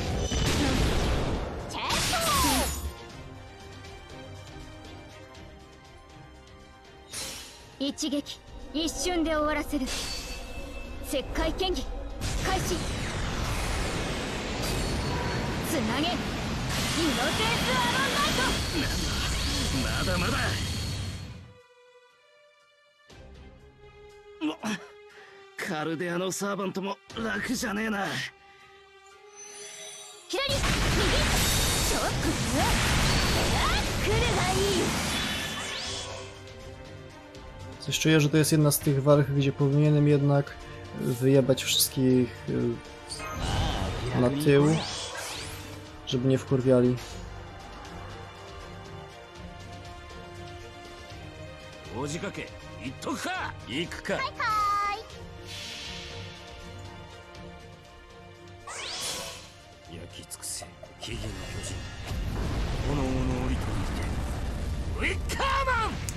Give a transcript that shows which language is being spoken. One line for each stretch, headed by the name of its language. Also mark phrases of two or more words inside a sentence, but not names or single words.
Japanese: チェスト一撃一瞬で終わらせる石灰剣技開始つなげイノセンスアロンナイトまだまだ。カルデアのサーバントも楽じゃねえな。左右ちょっと来るがいい
Polish: Coś czuję, że to jest jedna z tych walk, gdzie powinienem jednak wyjebać wszystkich na tył, żeby nie wkurwiali.
Japanese: 大仕掛け行っとくか。行くか。はーい焼き尽くせ木々の巨人。炎の降りといてウィッカーマン。